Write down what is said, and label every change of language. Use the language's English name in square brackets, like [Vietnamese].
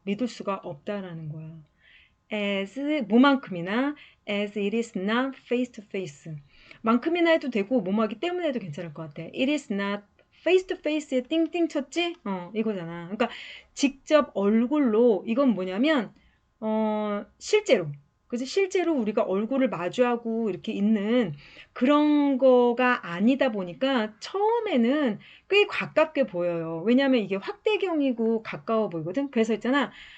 [Korean] 믿을 수가 없다라는 거야. as 뭐만큼이나 [English] as it is not face to face [Korean] 만큼이나 해도 되고 뭐뭐하기 때문에 해도 괜찮을 것 같아. [English] it is not face to face에 [Korean] 띵띵 쳤지? 이거잖아. 그러니까 직접 얼굴로 이건 뭐냐면 실제로 그래서 실제로 우리가 얼굴을 마주하고 이렇게 있는 그런 거가 아니다 보니까 처음에는 꽤 가깝게 보여요. 왜냐하면 이게 확대경이고 가까워 보이거든. 그래서 있잖아.